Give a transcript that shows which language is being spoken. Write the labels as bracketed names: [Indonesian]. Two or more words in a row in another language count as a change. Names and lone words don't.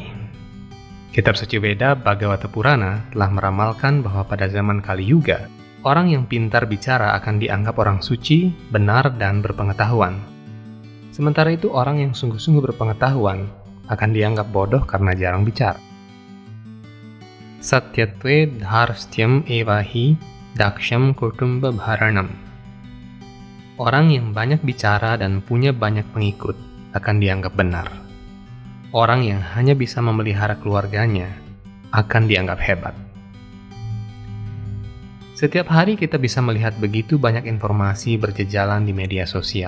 [Indonesian] Kitab suci Weda Bhagavata Purana telah meramalkan bahwa pada zaman Kali Yuga, orang yang pintar bicara akan dianggap orang suci, benar, dan berpengetahuan. Sementara itu orang yang sungguh-sungguh berpengetahuan akan dianggap bodoh karena jarang bicara. [Sanskrit] सत्यत्वे धार्ष्ट्यम् एवहि दाक्ष्यं कुटुम्ब भरणम्. [Indonesian] Orang yang banyak bicara dan punya banyak pengikut akan dianggap benar. Orang yang hanya bisa memelihara keluarganya akan dianggap hebat. Setiap hari kita bisa melihat begitu banyak informasi berjejalan di media sosial.